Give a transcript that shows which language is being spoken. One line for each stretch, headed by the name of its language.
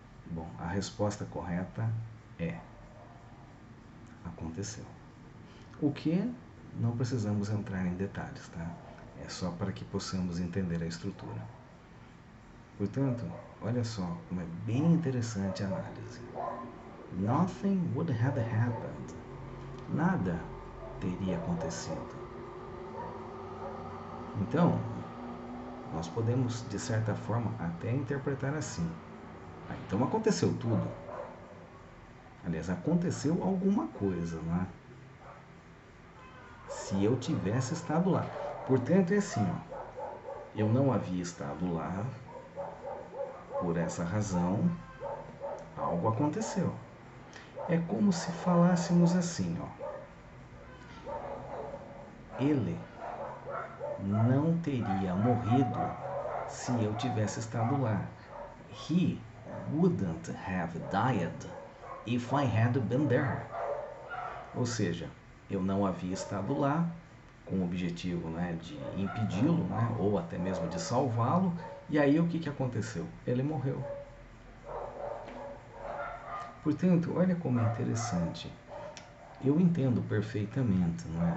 Portuguese: Bom, a resposta correta é: aconteceu. O que não precisamos entrar em detalhes, tá? É só para que possamos entender a estrutura. Portanto, olha só como é bem interessante a análise.
English: Nothing would have happened.
Portuguese: Nada teria acontecido. Então, nós podemos, de certa forma, até interpretar assim. Então aconteceu tudo. Aliás, aconteceu alguma coisa, não é? Se eu tivesse estado lá. Portanto, é assim, ó. Eu não havia estado lá. Por essa razão, algo aconteceu. É como se falássemos assim, ó. Ele não teria morrido se eu tivesse estado lá.
English: He wouldn't have died if I had been there.
Portuguese: Ou seja, eu não havia estado lá com o objetivo, né, de impedi-lo, né, ou até mesmo de salvá-lo. E aí o que aconteceu? Ele morreu. Portanto, olha como é interessante. Eu entendo perfeitamente, não é?